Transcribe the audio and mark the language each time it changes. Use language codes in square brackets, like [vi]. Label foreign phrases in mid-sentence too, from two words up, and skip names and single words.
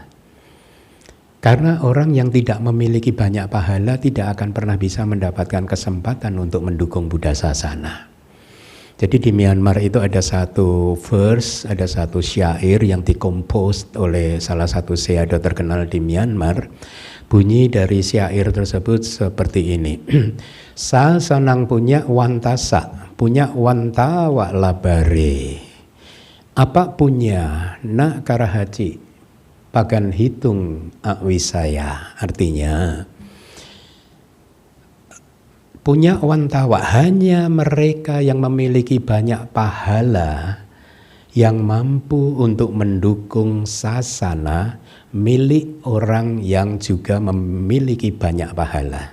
[id] Karena orang yang tidak memiliki banyak pahala tidak akan pernah bisa mendapatkan kesempatan untuk mendukung Buddha Sasana. Jadi di Myanmar itu ada satu verse, ada satu syair yang dikompos oleh salah satu Sayadaw terkenal di Myanmar. Bunyi dari syair tersebut seperti ini. [pi] Sa sanang punya wantasa, punya wantawa labare. Apa punya nak karahaji, pagan hitung awisaya. [id] Artinya [pi] punya wantawa, [id] hanya mereka yang memiliki banyak pahala yang mampu untuk mendukung sasana milik orang yang juga memiliki banyak pahala.